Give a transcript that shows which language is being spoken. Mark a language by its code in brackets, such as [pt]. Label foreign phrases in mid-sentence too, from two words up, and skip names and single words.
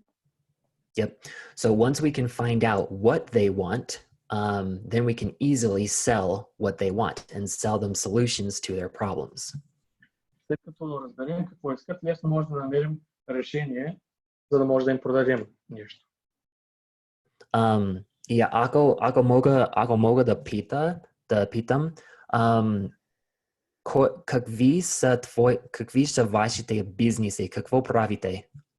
[en] Yep. So once we can find out what they want, then we can easily sell what they want and sell them solutions to their problems. [bg] След като разберем какво искат, лесно може да намерим решение, за да може да им продадем нещо. И ако мога да питам, какви са вашите бизнеси, какво правите?